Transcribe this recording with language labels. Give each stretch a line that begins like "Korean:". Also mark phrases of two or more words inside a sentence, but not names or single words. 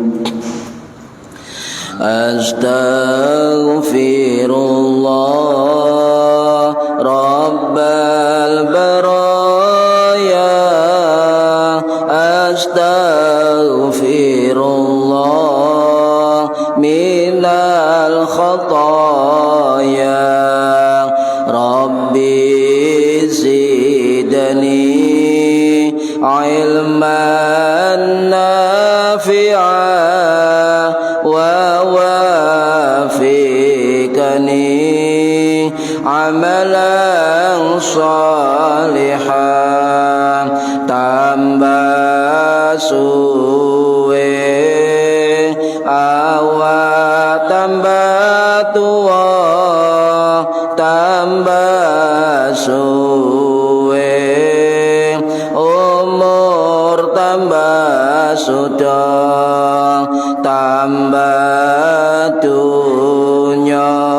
Arabic: أستغفر الله رب البرايا أستغفر الله من الخطايا ربي زدني علما نافعا و وفقني عملا صالحا
Malay: tambah suwe awak tambah tua tambah suwe umur tambah sudah tambah dunya